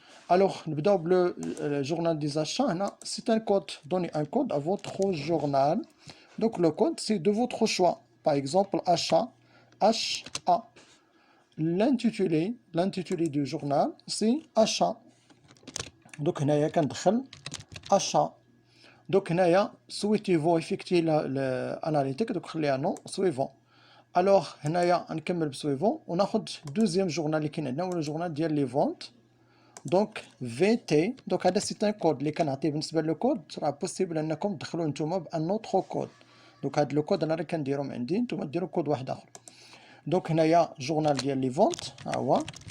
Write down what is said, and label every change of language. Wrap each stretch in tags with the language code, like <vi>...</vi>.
<fr>Alors, le journal des achats, c'est un code, donnez un code à votre journal. Donc le code, c'est de votre choix. Par exemple, achat, HA. L'intitulé du journal, c'est achat.</fr> <ar>Donc, هنايا كندخل achat.</ar> <fr>Donc, هنايا souhaitez-vous effectuer l'analytique. Donc, خليها non, suivant.</fr> <ar>Alors, هنايا نكمل بsuivant. وناخد deuxième journal اللي كاين عندنا هو الجورنال ديال لي فونت. دونك VT. دونك هذا سي ان كود اللي كنعطيه بالنسبه للكود راه بوسيبل انكم تدخلوا نتوما بان اوتر كود. دونك هذا لو كود انا راه كنديرو من عندي نتوما ديروا كود واحد اخر. دونك هنايا جورنال ديال لي فونت ها هو.</ar>